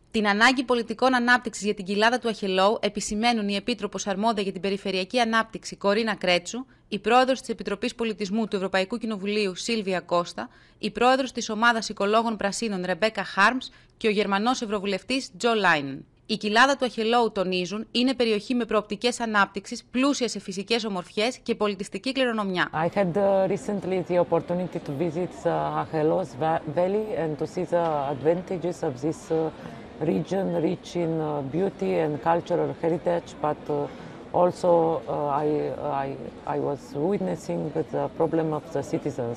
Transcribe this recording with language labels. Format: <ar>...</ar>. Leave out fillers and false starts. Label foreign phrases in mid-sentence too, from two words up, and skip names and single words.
<el>Την ανάγκη πολιτικών ανάπτυξης για την Κοιλάδα του Αχελώου επισημαίνουν η Επίτροπος αρμόδια για την Περιφερειακή Ανάπτυξη Κορίνα Κρέτσου, η Πρόεδρος της Επιτροπής Πολιτισμού του Ευρωπαϊκού Κοινοβουλίου Σίλβια Κώστα, η Πρόεδρος της Ομάδας Οικολόγων-Πρασίνων Ρεμπέκα Χάρμς και ο Γερμανός Ευρωβουλευτής Τζο Λάινεν. Η Κοιλάδα του Αχελώου, τονίζουν, είναι περιοχή με προοπτικές ανάπτυξης, πλούσια σε φυσικές ομορφιές και πολιτιστική κληρονομιά.</el> <en>I had recently the opportunity to visit the Αχελώου Valley and to see the advantages of this region rich in beauty and cultural heritage, but also I was witnessing the problem of the citizens.</en>